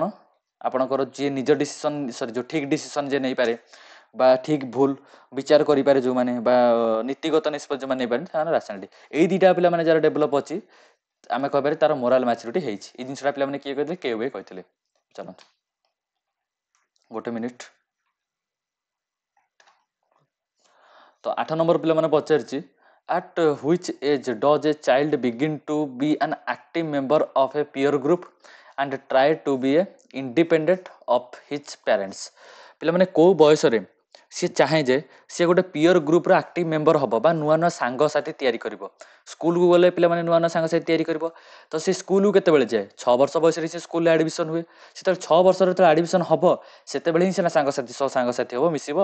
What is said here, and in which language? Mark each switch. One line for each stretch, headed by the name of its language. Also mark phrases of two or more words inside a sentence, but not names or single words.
Odia: ଆପଣଙ୍କର ଯିଏ ନିଜ ଡିସିସନ୍ ଯେଉଁ ଠିକ୍ ଡିସିସନ୍ ଯିଏ ନେଇପାରେ ବା ଠିକ୍ ଭୁଲ ବିଚାର କରିପାରେ ଯେଉଁମାନେ ବା ନୀତିଗତ ନିଷ୍ପତ୍ତି ଯେଉଁମାନେ ନେଇପାରେ ସେମାନେ ରାସନାଲିଟି। ଏଇ ଦୁଇଟା ପିଲାମାନେ ଯାହାର ଡେଭଲପ୍ ଅଛି ଆମେ କହିପାରେ ତାର
English: moral maturity
Odia: ହେଇଛି। ଏଇ ଜିନିଷଟା ପିଲାମାନେ କିଏ କହିଥିଲେ? କେୱେ କହିଥିଲେ। ଚାଲନ୍ତୁ ଗୋଟେ ମିନିଟ୍। ତ 8 ନମ୍ବର ପିଲାମାନେ ପଚାରିଛି
English: at which age does a child begin to be an active member of a peer group and try to be a independent of his parents?
Odia: ପିଲାମାନେ କୋଉ ବୟସରେ ସିଏ ଚାହେଁ ଯେ ସିଏ ଗୋଟେ
English: peer group's active member
Odia: ହେବ ବା ନୂଆ ନୂଆ ସାଙ୍ଗସାଥି ତିଆରି କରିବ? ସ୍କୁଲକୁ ଗଲେ ପିଲାମାନେ ନୂଆ ନୂଆ ସାଙ୍ଗସାଥି ତିଆରି କରିବ। ତ ସେ ସ୍କୁଲକୁ କେତେବେଳେ ଯାଏ? 6 ବର୍ଷ ବୟସରେ ସେ ସ୍କୁଲରେ ଆଡ଼ମିସନ୍ ହୁଏ। ସେତେବେଳେ 6 ବର୍ଷରେ ଯେତେବେଳେ ଆଡ଼ମିସନ୍ ହେବ ସେତେବେଳେ ହିଁ ସିନା ସାଙ୍ଗସାଥି ହେବ, ମିଶିବ।